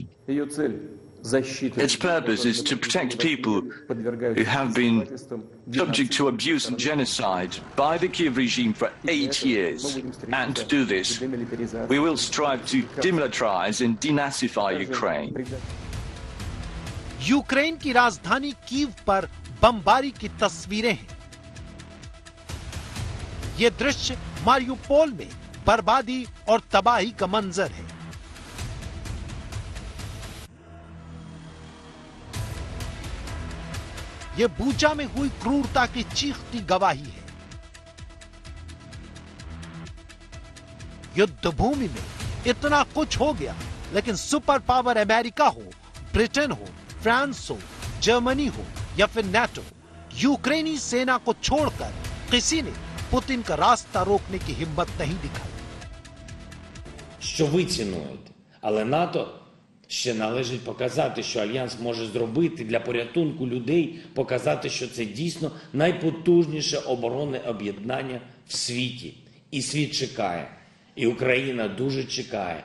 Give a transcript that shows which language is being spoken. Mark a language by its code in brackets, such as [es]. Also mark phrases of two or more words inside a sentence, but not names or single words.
[en] Its purpose is to protect people who have been subject to abuse and genocide by the Kiev regime for 8 years. And to do this, we will strive to demilitarize and denazify Ukraine. [hi] यूक्रेन की राजधानी कीव पर बमबारी की तस्वीरें हैं। ये दृश्य मारियुपोल में बर्बादी और तबाही का मंजर है। ये बूचा में हुई क्रूरता की चीखती गवाही है। युद्ध भूमि में इतना कुछ हो गया, लेकिन [en] super power [hi] अमेरिका हो, ब्रिटेन हो, फ्रांस हो, जर्मनी हो या फिर नाटो, यूक्रेनी सेना को छोड़कर किसी ने पुतिन का रास्ता रोकने की हिम्मत नहीं दिखाई। [uk] Що ви цінуєте, але НАТО ще належить показати, що Альянс може зробити для порятунку людей, показати, що це дійсно найпотужніше оборонне об'єднання в світі. І світ чекає, і Україна дуже чекає.